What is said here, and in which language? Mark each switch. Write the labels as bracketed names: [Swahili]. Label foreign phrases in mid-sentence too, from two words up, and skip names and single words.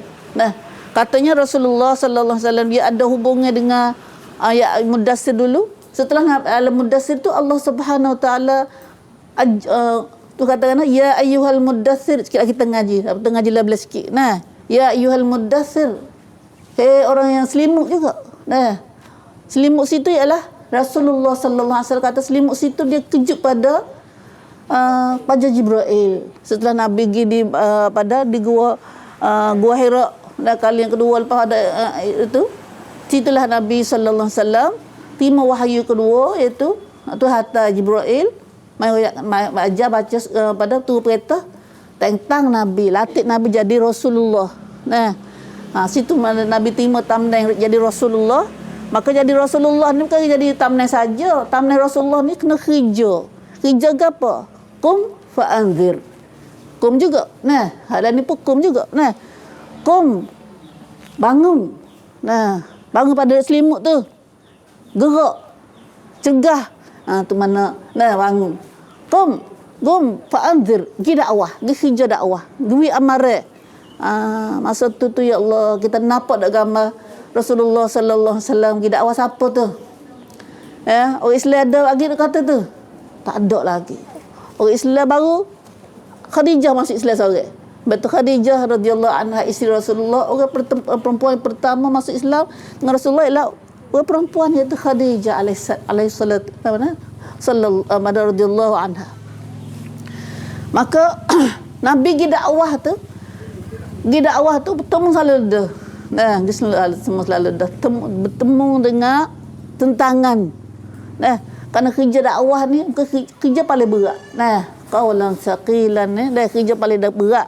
[Malay] Nah, katanya Rasulullah [Arabic] sallallahu alaihi wasallam [Malay] dia ada hubungan dengan ayat Mudassir dulu. Setelah Al-Mudassir tu Allah [Arabic] سبحانه وتعالى [Malay] tu katakan [Arabic] يا أيها المدثر, [Malay] sikit lagi kita ngaji lah belas sikit. Nah, [Arabic] يا أيها المدثر, [Malay] orang yang selimut juga. Nah, selimut situ ialah Rasulullah [Arabic] sallallahu alaihi wasallam [Malay] kata selimut situ dia kejut pada Jibril. Setelah Nabi pergi di gua Hira, dan kali yang kedua lepas ada itu, situlah Nabi [Arabic] sallallahu alaihi wasallam [Malay] terima wahyu kedua, iaitu tu hatta Jibril ajar baca pada tu perintah tentang Nabi, latih Nabi jadi Rasulullah. Nah, situ mana Nabi terima tamnai jadi Rasulullah. Maka jadi Rasulullah ni bukan jadi tamnai saja. Tamnai Rasulullah ni kena kerja. Kerja ke apa? [Arabic] قم فأنذر قم juga. [Malay] Nah, hal ni pun qum juga. Nah, qum, bangun. Nah, bangun pada selimut tu. Gerak. Cegah. Tu mana? Nah, bangun. [Arabic] قم فأنذر. [Malay] Pergi dakwah. Pergi kerja dakwah. Pergi amarat. Masa tu ya Allah, kita nampak dak gambar Rasulullah [Arabic] sallallahu alaihi wasallam [Malay] pergi dakwah siapa tu? Orang Islam ada lagi kata tu? Tak ada lagi. Orang Islam baru Khadijah masuk Islam seorang. Betul, Khadijah [Arabic] radhiyallahu anha [Malay] isteri Rasulullah, orang perempuan pertama masuk Islam dengan Rasulullah ialah orang perempuan iaitu Khadijah [Arabic] alaihi salatu sallallahu radhiyallahu anha. [Malay] Maka Nabi pergi dakwah tu bertemu selalu dah. Nah, dia selalu dah bertemu dengan tentangan. Nah, kerana kerja dakwah ni kerja paling berat. Nah, [Arabic] qaulan saqilan [Malay] ni dah kerja paling berat.